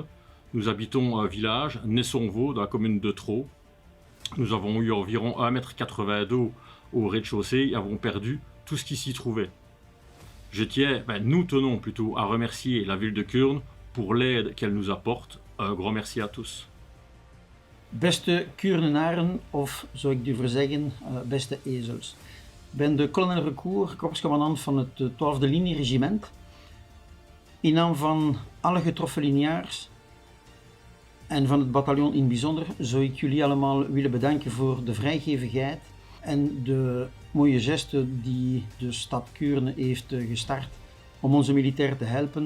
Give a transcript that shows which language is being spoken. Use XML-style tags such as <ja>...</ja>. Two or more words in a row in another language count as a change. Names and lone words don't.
<fr>Nous habitons un village, Nessonvaux, dans la commune de Traux. Nous avons eu environ 1,80 m d'eau au rez-de-chaussée et avons perdu tout ce qui s'y trouvait. Nous tenons plutôt à remercier la ville de Kuurne pour l'aide qu'elle nous apporte. Un grand merci à tous.</fr> <nl>Beste Kuurnenaren, of zou ik durven zeggen, beste ezels. Ik ben de kolonel Recour, korpscommandant van het 12e linieregiment. In naam van alle getroffen liniaars en van het bataljon in het bijzonder zou ik jullie allemaal willen bedanken voor de vrijgevigheid en de mooie geste die de stad Kuurne heeft gestart om onze militairen te helpen.</nl>